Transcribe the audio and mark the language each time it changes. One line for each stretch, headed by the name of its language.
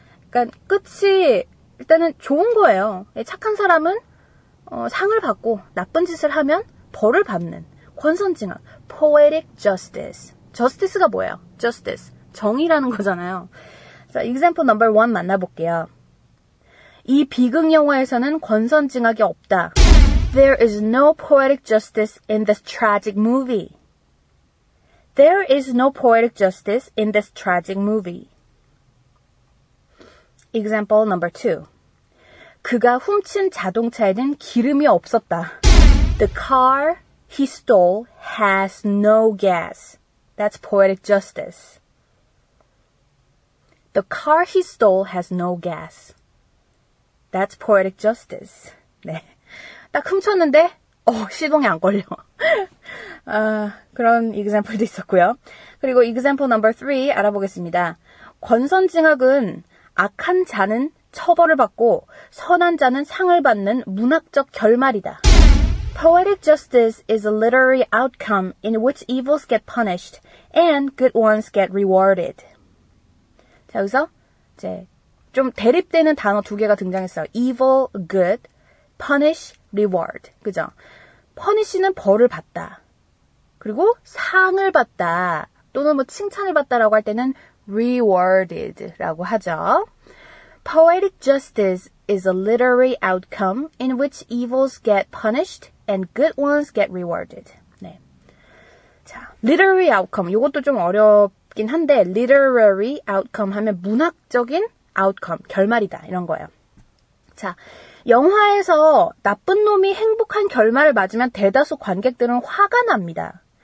Korean: 그러니까 끝이 일단은 좋은 거예요. 착한 사람은 상을 받고 나쁜 짓을 하면 벌을 받는 권선징악, poetic justice. justice가 뭐예요? justice, 정의라는 거잖아요. 자,
English: example number 1
Korean: 만나볼게요. 이 비극 영화에서는 권선징악이 없다.
English: There is no poetic justice in this tragic movie. There is no poetic justice in this tragic movie. Example number 2.
Korean: 그가 훔친 자동차에는 기름이 없었다.
English: The car he stole has no gas. That's poetic justice. The car he stole has no gas. That's poetic justice. 네.
Korean: 딱 훔쳤는데, 시동이 안 걸려. 그런 example도 있었고요. 그리고
English: example number 3
Korean: 알아보겠습니다. 권선징악은 악한 자는 처벌을 받고 선한 자는 상을 받는 문학적 결말이다.
English: Poetic justice is a literary outcome in which evils get punished and good ones get rewarded.
Korean: 자, 여기서 이제 좀 대립되는 단어 두 개가 등장했어요.
English: evil, good, punish, reward.
Korean: 그죠? punish는 벌을 받다. 그리고 상을 받다. 또는 뭐 칭찬을 받다라고 할 때는 rewarded라고 하죠.
English: Poetic justice is a literary outcome in which evils get punished and good ones get rewarded.
Korean: 네. 자, literary outcome. 이것도 좀 어렵긴 한데 literary outcome 하면 문학적인 outcome, 결말이다. 이런 거예요. 자, 영화에서 나쁜 놈이 행복한 결말을 맞으면 대다수 관객들은 화가 납니다.